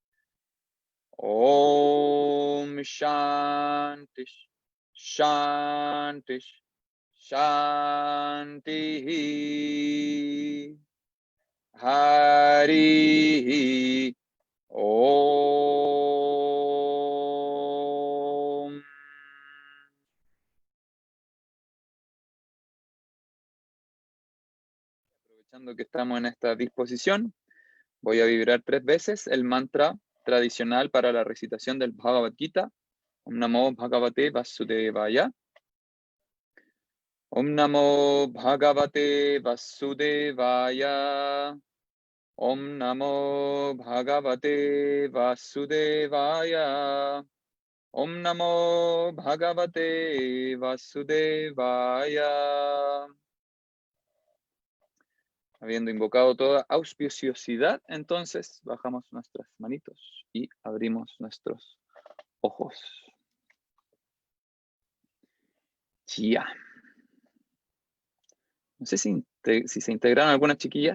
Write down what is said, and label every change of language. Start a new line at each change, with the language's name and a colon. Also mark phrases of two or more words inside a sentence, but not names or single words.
Sanskrit: Om Shanti Shanti Shanti Hari Om.
Spanish: Aprovechando que estamos en esta disposición, voy a vibrar 3 veces el mantra tradicional para la recitación del Bhagavad Gita.
Sanskrit: Om Namo Bhagavate Vasudevaya. Om Namo Bhagavate Vasudevaya. Om Namo Bhagavate Vasudevaya. Om Namo Bhagavate Vasudevaya.
Spanish: Habiendo invocado toda auspiciosidad, entonces bajamos nuestras manitos y abrimos nuestros ojos. Ya. No sé si se integraron algunas chiquillas.